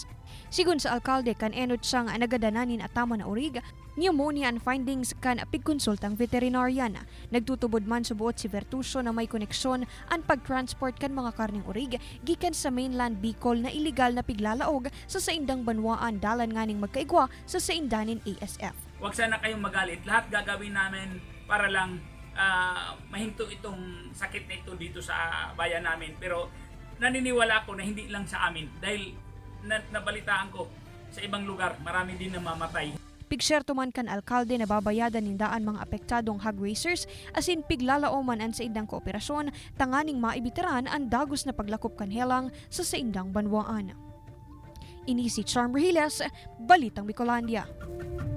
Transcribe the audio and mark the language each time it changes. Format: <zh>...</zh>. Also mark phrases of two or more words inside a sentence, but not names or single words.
<bik>Sigun sa alkalde kan enot siyang nagadananin at tama na urig, pneumonia ang findings kan pigkonsultang veterinarian. Nagtutubod man subuot si Bertuccio na may koneksyon ang pagtransport kan mga karning urig gikan sa mainland Bicol na illegal na piglalaog sa saindang banwaan dalan nganing magkaigwa sa saindanin ASF.</bik> <tl>Huwag sana kayong magalit. Lahat gagawin namin para lang mahinto itong sakit na ito dito sa bayan namin. Pero naniniwala ako na hindi lang sa amin. Dahil nabalitaan ko sa ibang lugar, marami din namamatay.</tl> <bik>Pigserto man kan alkalde na babayadan nindaan mga apektadong hog racers asin piglalaoman an sa indang kooperasyon tanganing maibiteran ang dagos na paglakop kan helang sa saindang banwaan. Ini si Charm Rehiles, Balitang Bicolandia.</bik>